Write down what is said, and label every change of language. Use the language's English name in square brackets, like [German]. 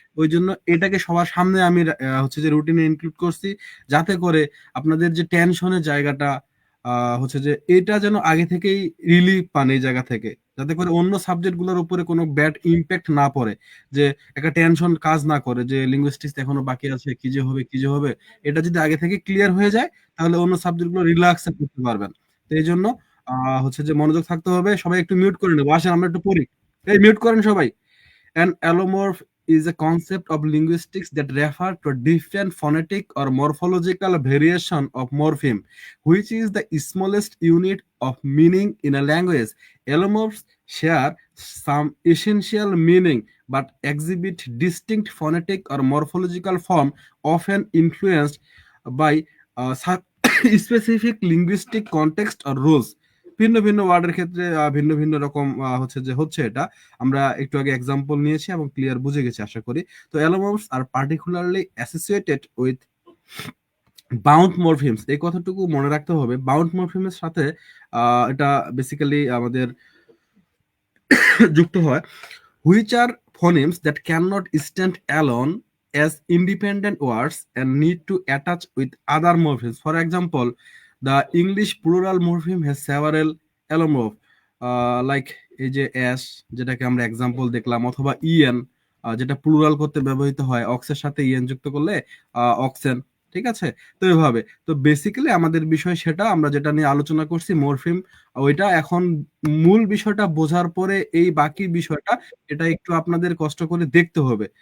[Bangla] ওই জন্য এটাকে সবার সামনে আমি হচ্ছে যে রুটিনে ইনক্লুড করছি, যাতে করে আপনাদের যে টেনশনের জায়গাটা হচ্ছে যে এটা যেন আগে থেকেই রিলিফ পান এই জায়গা থেকে, যাতে করে অন্য সাবজেক্ট গুলোর উপরে কোনো ব্যাড ইম্প্যাক্ট না পড়ে, যে একটা টেনশন কাজ না করে যে লিঙ্গুইস্টিক্স এখনো বাকি আছে, কি যে হবে কি যে হবে। এটা যদি আগে থেকে ক্লিয়ার হয়ে যায় তাহলে অন্য সাবজেক্ট গুলো রিল্যাক্সে করতে পারবেন। তো এই জন্য হচ্ছে যে মনোযোগ থাকতে হবে। সবাই একটু মিউট করে নেবো, আসেন আমরা একটু পড়ি। এই মিউট করেন সবাই। [English] An allomorph is a concept of linguistics that refer to a different phonetic or morphological variation of morpheme, which is the smallest unit of meaning in a language. Allomorphs share some essential meaning but exhibit distinct phonetic or morphological form, often influenced by specific linguistic context or rules. [Bangla] ভিন্ন ভিন্ন ওয়ার্ডের ক্ষেত্রে ভিন্ন ভিন্ন রকম হচ্ছে এটা। আমরা একটু আগে এক্সাম্পল নিয়েছি এবং ক্লিয়ার বুঝে গেছি আশা করি। তো [English] allomorphs আর particularly associated with bound morphemes, [Bangla] এই কথাটুকু মনে রাখতে হবে। বাউন্ড মরফিমের সাথে এটা বেসিক্যালি আমাদের যুক্ত হয়, [English] which are phonemes that cannot stand alone as independent words and need to attach with other morphemes. For example, the English plural morpheme has several allomorph, like [Bangla] এই যে অ্যাশ, যেটাকে আমরা এক্সাম্পল দেখলাম, অথবা ইএন, যেটা প্লুরাল করতে ব্যবহৃত হয়, অক্সের সাথে ইএন যুক্ত করলে অক্সেন। ঠিক আছে? তো এভাবে, তো বেসিক্যালি আমাদের বিষয় সেটা, আমরা যেটা নিয়ে আলোচনা করছি মরফিম, ওইটা এখন মূল বিষয়টা বোঝার পরে এই বাকি বিষয়টা, এটা একটু আপনাদের কষ্ট করে দেখতে হবে।